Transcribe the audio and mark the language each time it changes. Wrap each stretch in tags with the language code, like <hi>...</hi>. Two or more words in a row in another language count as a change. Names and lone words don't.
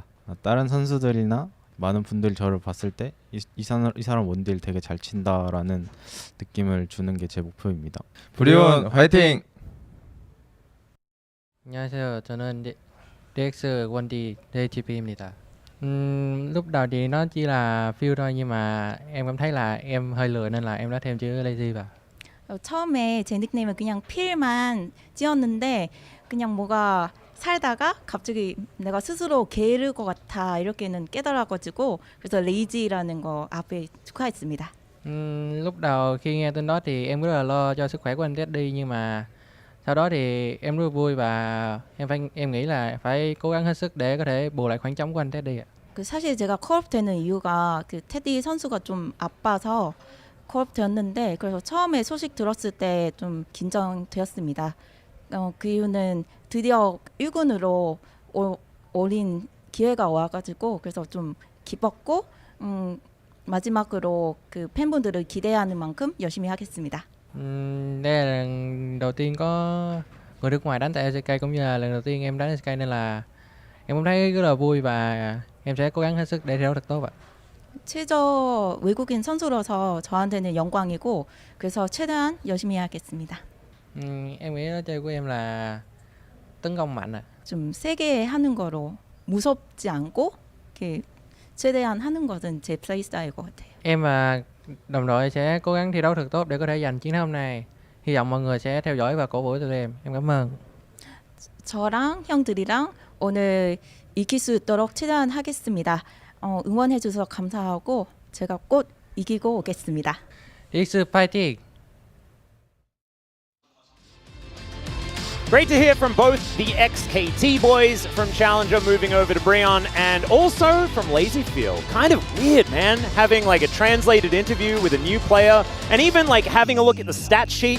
<ko>다른 선수들이나 많은 분들이 저를 봤을 때 이 사람 원딜 되게 잘 친다라는 느낌을 주는 게 제 목표입니다. 부리원 화이팅! 안녕하세요. 저는 DRX 원딜 JTP입니다.</ko> <vi>Lúc đầu thì nó chỉ là feel thôi nhưng mà em cảm thấy là em hơi lười nên là em đã thêm chữ lazy vào.</vi> <ko>처음에 제 닉네임은 그냥 필만 지었는데 그냥 뭐가 살다가 갑자기 내가 스스로 게으를 것 같아 이렇게는 깨달아가지고 그래서 레이지라는 거 앞에 추가했습니다.</ko> <vi>Lúc đầu khi nghe tin đó thì em rất là lo cho sức khỏe của anh Teddy nhưng mà sau đó thì em rất vui và em nghĩ là phải cố gắng hết sức để có thể bù lại khoảng trống của anh Teddy ạ.</vi> <ko>사실 제가 콜업 되는 이유가 그 테디 선수가 좀 아파서 콜업 되었는데 그래서 처음에 소식 들었을 때 좀 긴장되었습니다. 그 이유는 드디어 1군으로 올린 기회가 와가지고 그래서 좀 기뻤고 마지막으로 그 팬분들을 기대하는 만큼 열심히 하겠습니다.</ko> <vi>Đây là lần đầu tiên có người nước ngoài đánh tại LCK cũng như là lần đầu tiên em đánh LCK nên là em cũng thấy rất là vui và em sẽ cố gắng hết sức để thi đấu thật tốt ạ.</vi> <ko>최저 외국인 선수로서 저한테는 영광이고 그래서 최대한 열심히 하겠습니다.</ko> <vi>Em nghĩ nó chơi của em là tấn công mạnh ạ.</vi> <ko>좀 세게 하는 거로 무섭지 않고 이렇게 최대한 하는 것은 제 플레이 스타일인 것 같아요.</ko> <vi>Em và đồng đội sẽ cố gắng thi đấu thật tốt để có thể giành chiến thắng hôm nay. Hy vọng mọi người sẽ theo dõi và cổ vũ tụi em. Em cảm ơn.</vi> <ko>저랑 형들이랑 오늘 이길 수 있도록 최대한 하겠습니다. 응원해 주셔서 감사하고 제가 꼭 이기고 오겠습니다. DRX 파이팅!</ko> <en>Great to hear from both the XKT boys from Challenger moving over to Breon and also from Lazy Feel. Kind of weird, man, having like a translated interview with a new player and even like having a look at the stat sheet.</en>